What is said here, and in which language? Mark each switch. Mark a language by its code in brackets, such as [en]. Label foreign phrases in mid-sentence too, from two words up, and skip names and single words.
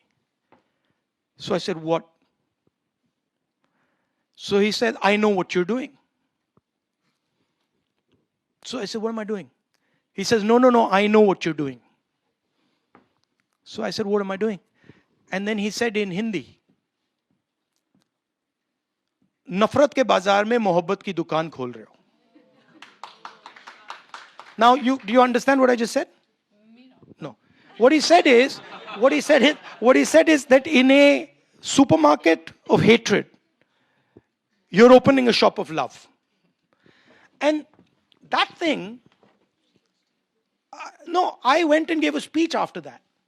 [en] So I said, what? So he said, I know what you're doing. So I said, what am I doing? He says, no, I know what you're doing. So I said, what am I doing? And then he said in Hindi, [hi] नफरत के बाजार में मोहब्बत की दुकान खोल रहे हो. [en] Now, do you understand what I just said? No. What he said is that in a supermarket of hatred, you're opening a shop of love. And that thing, I went and gave a speech after that.